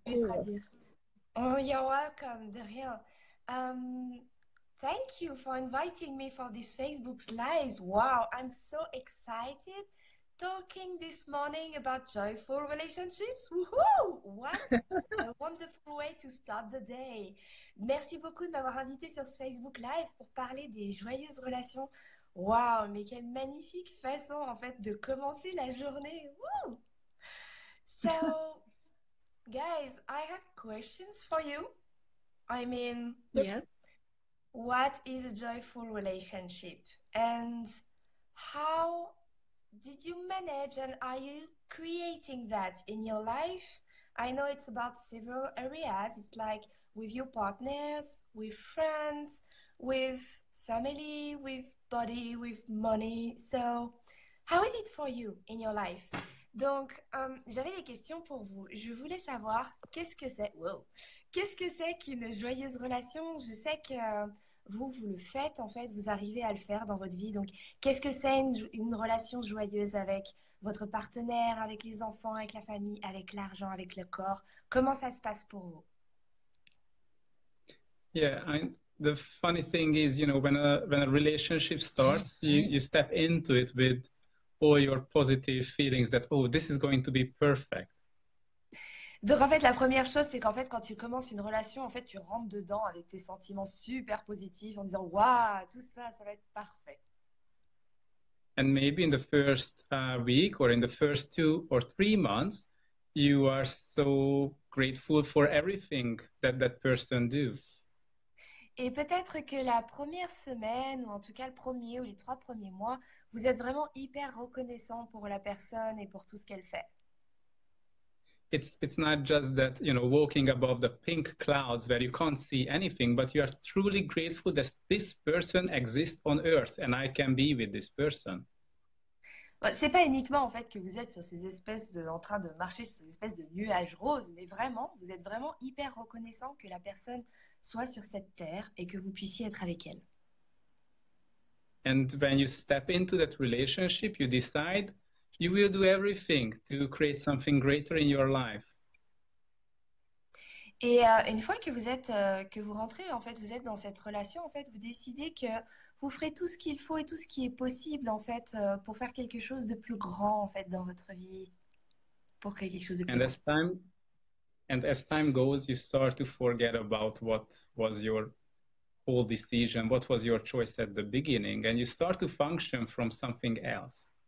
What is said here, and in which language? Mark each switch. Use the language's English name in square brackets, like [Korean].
[French] Je vais traduire. [English] Oh, you're welcome, [French] de rien. [English] Thank you for inviting me for this Facebook Live. Wow, I'm so excited talking this morning about joyful relationships. Woohoo! What a wonderful way to start the day. [French] Merci beaucoup de m'avoir invité sur ce Facebook Live pour parler des joyeuses relations. Wow, mais quelle magnifique façon en fait de commencer la journée. Woo! [English] So, guys, I had questions for you. I mean, Yes. what is a joyful relationship? And how did you manage and are you creating that in your life? I know it's about several areas. It's like with your partners, with friends, with family, with body, with money. So, how is it for you in your life? [French] Donc, j'avais des questions pour vous. Je voulais savoir qu'est-ce que c'est. Wow. Qu'est-ce que c'est qu'une joyeuse relation? Je sais que vous le faites en fait, vous arrivez à le faire dans votre vie. Donc, qu'est-ce que c'est une relation joyeuse avec votre partenaire, avec les enfants, avec la famille, avec l'argent, avec le corps? Comment ça se passe pour vous? [English] Yeah, the funny thing is, when a relationship starts, you step into it with all your positive feelings that, oh, this is going to be perfect. [French] Donc, en fait, la première chose, c'est qu'en fait, quand tu commences une relation, en fait, tu rentres dedans avec tes sentiments super positifs en disant, waouh, tout ça, ça va être parfait. [English] And maybe in the first week or in the first 2 or 3 months, you are so grateful for everything that person do. [French] Et peut-être que la première semaine, ou en tout cas le premier ou les 3 premiers mois, vous êtes vraiment hyper reconnaissant pour la personne et pour tout ce qu'elle fait. [English] It's not just that, walking above the pink clouds where you can't see anything, but you are truly grateful that this person exists on earth and I can be with this person. [French] Bon, c'est pas uniquement en fait que vous êtes sur ces en train de marcher sur ces espèces de nuages roses, mais vraiment, vous êtes vraiment hyper reconnaissant que la personne soit sur cette terre et que vous puissiez être avec elle. [English] And when you step into that relationship, you decide you will do everything to create something greater in your life. [French] Et une fois que que vous rentrez, en fait, vous êtes dans cette relation, en fait, vous décidez que vous ferez tout ce qu'il faut et tout ce qui est possible, en fait, pour faire quelque chose de plus grand, en fait, dans votre vie, pour créer quelque chose de plus [English] And [French] grand. [English] as time goes, you start to forget about what was your whole decision, what was your choice at the beginning, and you start to function from something else.